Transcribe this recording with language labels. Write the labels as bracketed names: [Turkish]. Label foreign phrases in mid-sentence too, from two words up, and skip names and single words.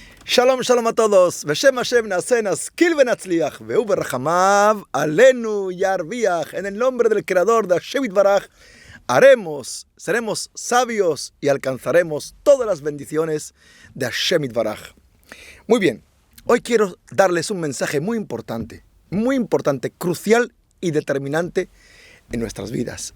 [Spanish] Shalom, shalom a todos. [Hebrew] בשם השם נעשה נשכיל ונצליח והוא ברחמיו עלינו ירויח. [Spanish] En el nombre del Creador de [Hebrew] השם יתברך, [Spanish] seremos sabios y alcanzaremos todas las bendiciones de [Hebrew] השם יתברך. [Spanish] Muy bien, hoy quiero darles un mensaje muy importante, crucial y determinante en nuestras vidas.